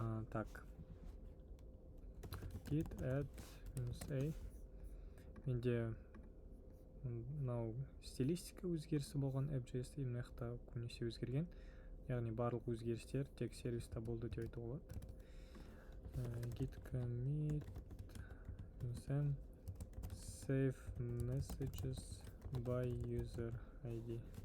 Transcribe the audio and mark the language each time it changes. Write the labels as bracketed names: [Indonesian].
[Russian] Так, git add a. [Kazakh] Менде мынау стилистика өзгерісі болған App.js-те, именно жақта көбінесе өзгерген. Яғни барлық өзгерістер тек сервиста болды деп айтуға болады. [English] Git commit save messages by user ID.